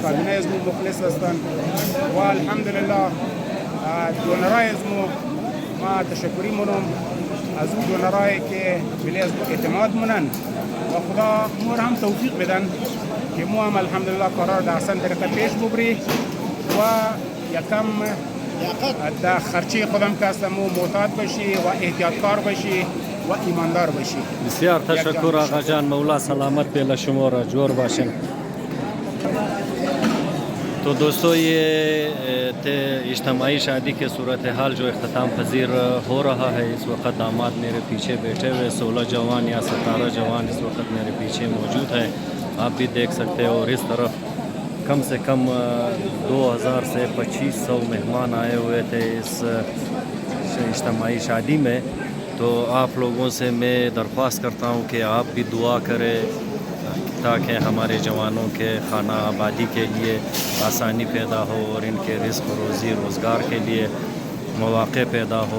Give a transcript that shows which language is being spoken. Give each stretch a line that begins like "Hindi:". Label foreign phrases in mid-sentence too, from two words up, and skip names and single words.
Persian: کابینه از مو مخلص هستند و الحمدلله دونرای از مو ما تشکری مونم از اون دونرایی که بلی از مو اعتماد مونن و خدا مور هم توفیق بدن که مو هم الحمدلله قرار در احسن طریقه پیش ببری و یکم در خرچی خودم که هستم مو معتاد باشی و احتیاطکار باشی و ایماندار باشی بسیار تشکر آقا جان مولا سلامت به شما را جور باشن
Urdu: تو دوستو یہ اجتماعی شادی کے صورت حال جو اختتام پذیر ہو رہا ہے اس وقت داماد میرے پیچھے بیٹھے ہوئے 16 جوان یا 17 جوان اس وقت میرے پیچھے موجود ہیں آپ بھی دیکھ سکتے ہو اور اس طرف کم سے کم 2000 سے 2500 مہمان آئے ہوئے تھے اس اجتماعی شادی میں تو آپ لوگوں سے میں درخواست کرتا ہوں کہ آپ بھی دعا کریں تاکہ ہمارے جوانوں کے خانہ آبادی کے لیے آسانی پیدا ہو اور ان کے رزق روزی روزگار کے لیے موقعے پیدا ہو.